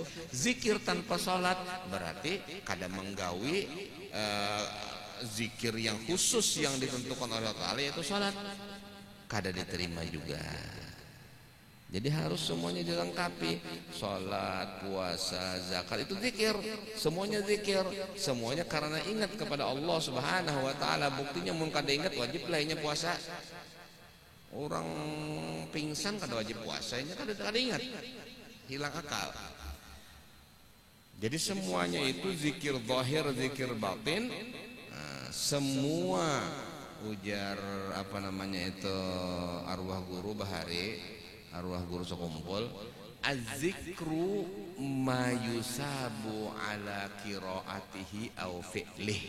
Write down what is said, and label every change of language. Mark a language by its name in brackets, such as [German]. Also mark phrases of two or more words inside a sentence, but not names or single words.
[Indonesian] Zikir tanpa salat berarti kada menggawi zikir yang khusus yang ditentukan oleh Allah, yaitu salat, kada diterima juga. Jadi harus semuanya dilengkapi. Salat, puasa, zakat itu zikir, semuanya zikir, semuanya karena ingat kepada Allah [Arabic] سبحانه وتعالى. [Banjar] Buktinya mun kada ingat wajib lahnya puasa. Orang pingsan kada wajib puasanya, kada ingat, hilang akal. [Indonesian] Jadi semuanya itu zikir zahir, zikir batin. [Banjar] Semua ujar itu arwah guru bahari, arwah guru sekumpul, [Arabic] الذكر ما يثاب على قراءته أو فعله.